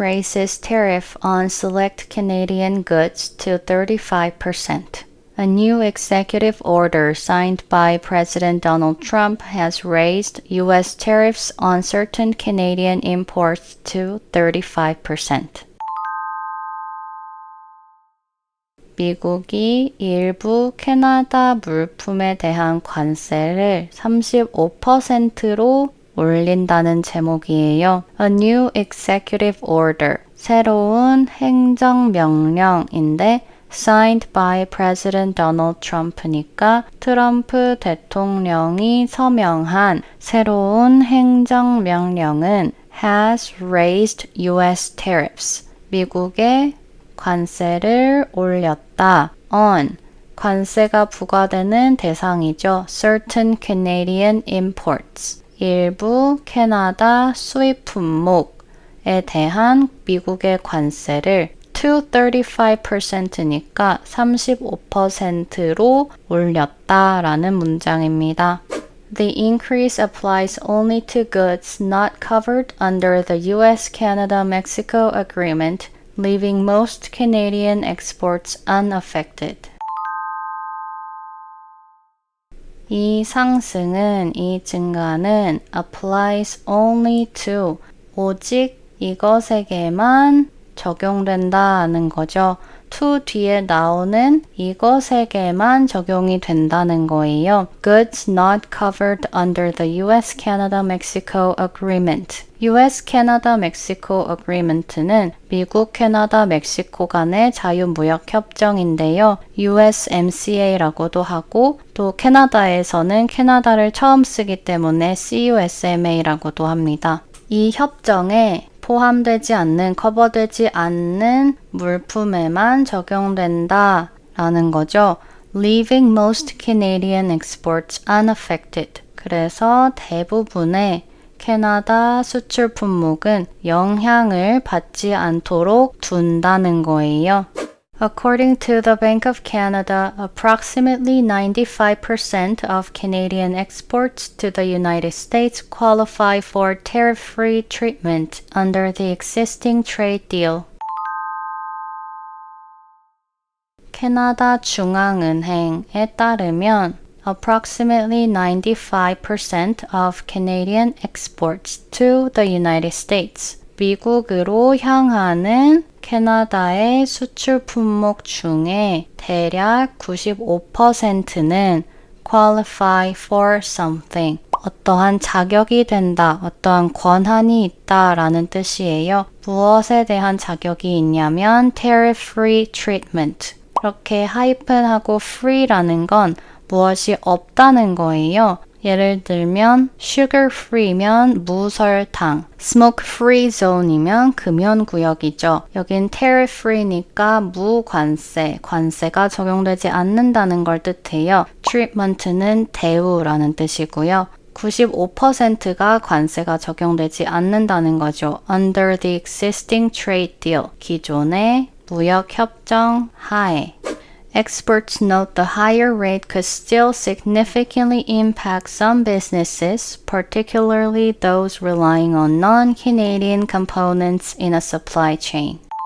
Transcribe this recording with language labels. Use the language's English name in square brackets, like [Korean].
[English] raises tariff on select Canadian goods to 35%. A new executive order signed by President Donald Trump has raised U.S. tariffs on certain Canadian imports to 35%. [Korean] 미국이 일부 캐나다 물품에 대한 관세를 35%로 올린다는 제목이에요. [English] A new executive order, [Korean] 새로운 행정명령인데 [English] signed by President Donald Trump니까 [Korean] 트럼프 대통령이 서명한 새로운 행정명령은 [English] has raised U.S. [Korean] tariffs, 미국의 관세를 올렸다. on, 관세가 부과되는 대상이죠. [English] certain Canadian imports, [Korean] 일부 캐나다 수입 품목에 대한 미국의 관세를 [English] to 35% [Korean] 니까 35%로 올렸다라는 문장입니다. [English] The increase applies only to goods not covered under the U.S.-Canada-Mexico Agreement, leaving most Canadian exports unaffected. [Korean] 이 상승은, 이 증가는 [English] applies only to, [Korean] 오직 이것에게만 적용된다는 거죠. to 뒤에 나오는 이것에게만 적용이 된다는 거예요. [English] Goods not covered under the U.S.-Canada-Mexico Agreement. [Korean] U.S.-Canada-Mexico Agreement는 미국, 캐나다, 멕시코 간의 자유무역협정인데요. USMCA라고도 하고 또 캐나다에서는 캐나다를 처음 쓰기 때문에 CUSMA라고도 합니다. 이 협정에 포함되지 않는, 커버되지 않는 물품에만 적용된다 라는 거죠. [English] Leaving most Canadian exports unaffected. [Korean] 그래서 대부분의 캐나다 수출 품목은 영향을 받지 않도록 둔다는 거예요. [English] According to the Bank of Canada, approximately 95% of Canadian exports to the United States qualify for tariff-free treatment under the existing trade deal. [Korean] 캐나다 중앙은행에 따르면 [English] approximately 95% of Canadian exports to the United States. [Korean] 미국으로 향하는 캐나다의 수출 품목 중에 대략 95%는 [English] qualify for something, [Korean] 어떠한 자격이 된다, 어떠한 권한이 있다라는 뜻이에요. 무엇에 대한 자격이 있냐면 [English] tariff-free treatment. [Korean] 이렇게 하이픈하고 free라는 건 무엇이 없다는 거예요. 예를 들면 sugar-free면 무설탕, smoke-free zone이면 금연구역이죠. 여긴 tariff-free니까 무관세, 관세가 적용되지 않는다는 걸 뜻해요. treatment는 대우라는 뜻이고요. 95%가 관세가 적용되지 않는다는 거죠. [English] Under the existing trade deal, [Korean] 기존의 무역협정 하에. [English] Experts note the higher rate could still significantly impact some businesses, particularly those relying on non-Canadian components in a supply chain.